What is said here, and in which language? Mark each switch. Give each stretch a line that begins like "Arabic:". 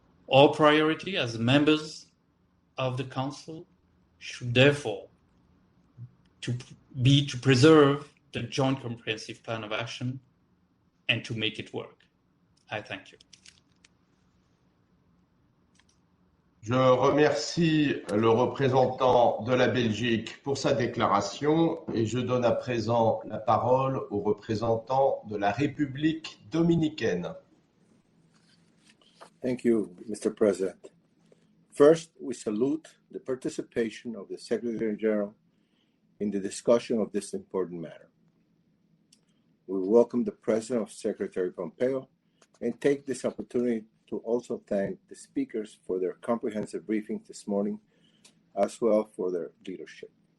English: Our priority as members of the Council should therefore be to preserve the Joint Comprehensive Plan of Action and to make it work. I thank you.
French: Je remercie le représentant de la Belgique pour sa déclaration et je donne à présent la parole au représentant de la République dominicaine.
English: Thank you, Mr. President. First, we salute the participation of the Secretary General in the discussion of this important matter. We welcome the President of Secretary Pompeo and take this opportunity to also thank the speakers for their comprehensive briefing this morning, as well for their leadership.